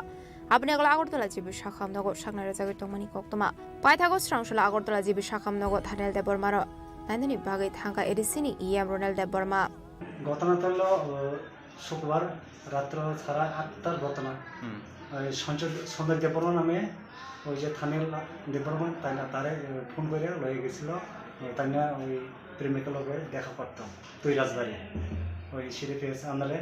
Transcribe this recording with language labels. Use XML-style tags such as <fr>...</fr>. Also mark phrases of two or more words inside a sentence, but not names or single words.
<trp>Abnegla Agortala Jibi Shakam Nogo Shakna Zagatomani Koktoma. Paitagos Strangshula Agortala Jibi Shakam Nogo Tanel de Burmaro. Nandani Bagai Tanka Edisini EM Ronel de Burma.</trp> <bn>ঘটনাটা শুক্রবার রাত্র 8:30টার ঘটনা। সঞ্জয় দেববর্মা নামে ওই যে থানের দেববর্মা তারে ফোন করে লয়ে গেছিল, তাই না ওই প্রেমিকের লগে দেখা করতাম তুই রাজবাড়ি ওই সিরিফেস আন্দারে।</bn>